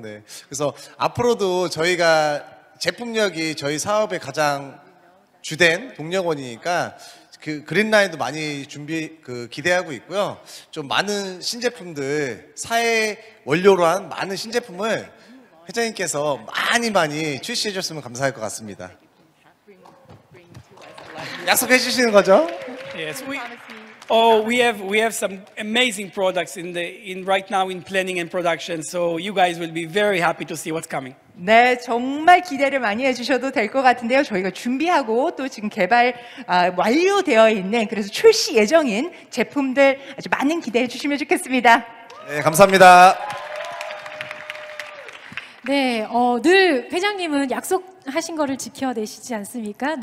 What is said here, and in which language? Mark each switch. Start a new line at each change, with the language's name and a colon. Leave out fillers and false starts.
Korean: 네, 그래서 앞으로도 저희가 제품력이 저희 사업의 가장 주된 동력원이니까 그 그린라인도 많이 기대하고 있고요. 좀 많은 신제품들, 사해 원료로 한 많은 신제품을 회장님께서 많이 출시해 줬으면 감사할 것 같습니다. 약속해 주시는 거죠?
English: Yes, we have some amazing products right now in planning and production. So you guys will be very happy to see what's coming.
Korean: 네, 정말 기대를 많이 해주셔도 될 것 같은데요. 저희가 준비하고 또 지금 개발 완료되어 있는, 그래서 출시 예정인 제품들 아주 많은 기대해 주시면 좋겠습니다. 네, 감사합니다. 네, 늘 회장님은 약속하신 거를 지켜내시지 않습니까?